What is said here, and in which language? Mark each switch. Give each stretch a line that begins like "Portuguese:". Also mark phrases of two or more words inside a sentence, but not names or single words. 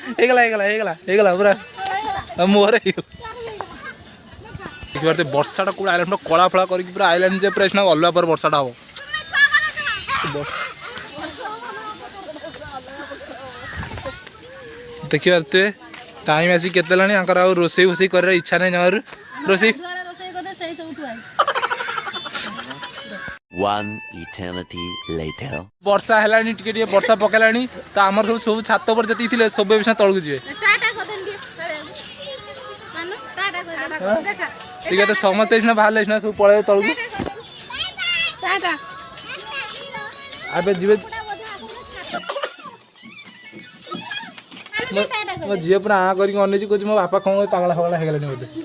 Odia: ହେଇଗଲା ପୁରା ମୋହରେ ଦେଖିପାରୁଥିବେ ବର୍ଷାଟା କୋଉଠି ଆଇଲାଣି ପୁରା କଳା ଫଳା କରିକି ପୁରା ଆଇଲାଣି ଯେ ପୁରା ଏଇନା ଅଲଗା ପରେ ବର୍ଷାଟା ହବ। ଦେଖିପାରୁଥିବେ ଟାଇମ୍ ଆସିକି କେତେ ହେଲାଣି ଆଙ୍କର ଆଉ ରୋଷେଇ ଫୋଷେଇ କରିବାର ଇଚ୍ଛା ନାହିଁ ଜମାରୁ। ରୋଷେଇ
English: One eternity later.
Odia: ବର୍ଷା ହେଲାଣି ଟିକେ ଟିକେ ବର୍ଷା ପକେଇଲାଣି ତ ଆମର ସବୁ ଛାତ ଉପରେ ଯେତିକି ଥିଲେ ସବୁ ଏବେ ତଳକୁ ଯିବେ। ଠିକ ଅଛି ସମସ୍ତେ ସିନା ବାହାରିଲେ ସିନା ସବୁ ପଳେଇବେ ତଳକୁ। ଏବେ ଯିବେ ମୋ ଝିଅ ପୁରା ଆଁ କରିକି ଅନେଇଛି କହୁଛି ମୋ ବାପା କଣ ପାଗଳା ଫାଗଳା ହେଇଗଲାଣି ବୋଧେ।